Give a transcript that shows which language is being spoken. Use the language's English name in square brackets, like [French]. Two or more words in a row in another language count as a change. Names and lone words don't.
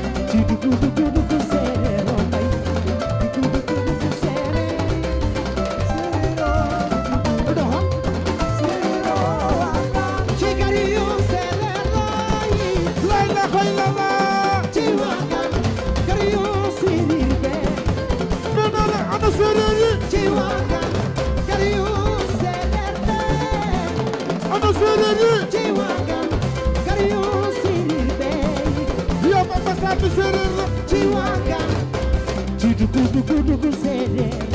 [Wolof] Ci dugu, dugu, dugu séeréer mbay. Dugu, dugu, dugu séeréer yi. Doxal. Ci kër yu seereer laay. [Arabic] لا إله إلا الله. [Wolof] Ci Wangan, kër yu séeréer be. [French] Non, non, non, [Wolof] ana séeréer yi? Ci Wangan, kër yu seereer be. Ana séeréer yi? Ci Wangan, kër yu séeréer be. Yow Papa Samb séeréer la. Ci Wangan, ci dugu, dugu, dugu séeréer.